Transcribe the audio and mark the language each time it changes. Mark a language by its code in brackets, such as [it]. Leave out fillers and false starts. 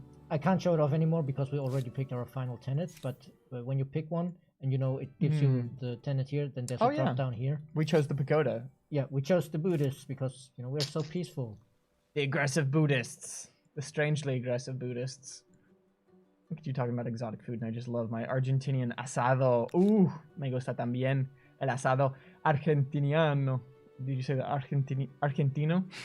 [en] I can't show it off anymore because we already picked our final tenets. But when you pick one, and you know it gives you the tenet here, then there's a drop down here. We chose the pagoda. Yeah, we chose the Buddhists because you know we're so peaceful. The aggressive Buddhists, the strangely aggressive Buddhists. Look at you talking about exotic food, and I just love my Argentinian asado. [es] Me gusta también el asado argentiniano. [en] Did you say the argentino?